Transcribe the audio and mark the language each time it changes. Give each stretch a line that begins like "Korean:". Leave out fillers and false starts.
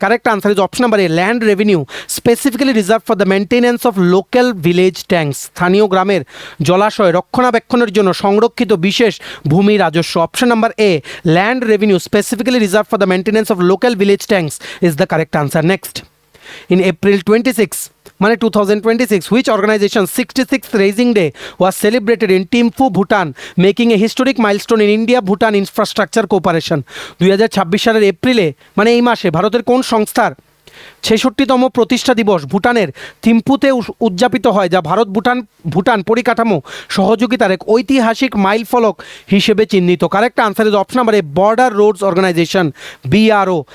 English: correct answer is option number A, land revenue specifically reserve for the maintenance of local village tanks,
Bangla: স্থানীয় গ্রামের জলাশয় রক্ষণাবেক্ষণের জন্য সংরক্ষিত বিশেষ ভূমি রাজস্ব।
English: Option number A, land revenue specifically reserve for the maintenance of local village tanks is the correct answer. Next, in April 26
Bangla: মানে
English: 2026, which organization 66th Raising Day was celebrated in Thimphu, Bhutan, making a historic milestone in India-Bhutan infrastructure cooperation?
Bangla: 2026 সালের এপ্রিলে মানে এই মাসে ভারতের কোন সংস্থার 66তম প্রতিষ্ঠা দিবস ভুটানের থিম্পুতে উদযাপিত হয়, যা ভারত ভুটান পরিকাঠামো সহযোগিতার এক ঐতিহাসিক মাইল ফলক হিসেবে চিহ্নিত?
English: Correct answer is option number A, border roads organisation, BRO.